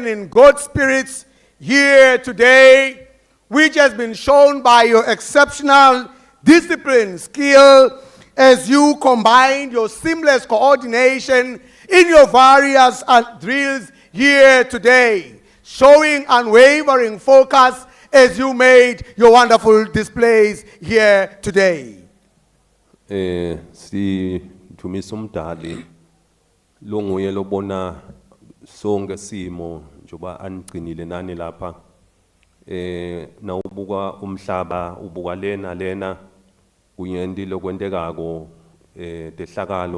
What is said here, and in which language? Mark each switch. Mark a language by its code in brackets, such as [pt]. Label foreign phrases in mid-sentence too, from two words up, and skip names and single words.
[en] in good spirits here today, which has been shown by your exceptional discipline, skill, as you combined your seamless coordination in your various drills here today, showing unwavering focus as you made your wonderful displays here today. [ss] Si Thumisa umdali longuye lobona sonke simo njoba anigcinile nani lapha na ubuka umhlaba ubuka lena kunyendi lokwentekako tehlakalo